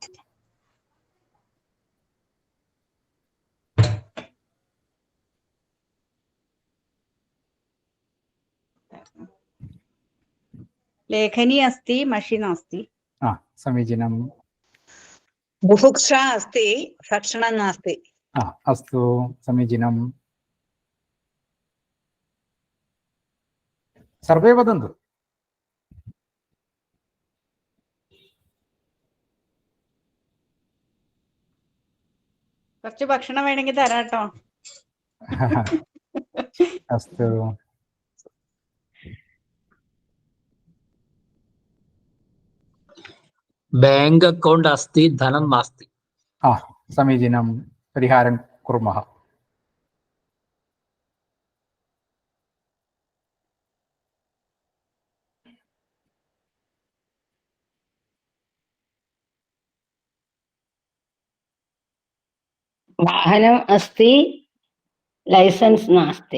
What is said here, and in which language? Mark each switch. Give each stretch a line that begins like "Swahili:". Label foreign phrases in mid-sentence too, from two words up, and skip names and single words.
Sanskrit: लेखनी अस्ति मषि नास्ति। समीचीनं बुभुक्षा अस्ति भक्षणं नास्ति। अस्तु समीचीनं सर्वे वदन्तु।
Malayalam: കുറച്ച് ഭക്ഷണം വേണമെങ്കിൽ തരാട്ടോ.
Sanskrit: अस्तु
English: bank account
Sanskrit: अस्ति धनं नास्ति। समीचीनं परिहारं कुर्मः। वाहनम् अस्ति लैसेन्स् नास्ति।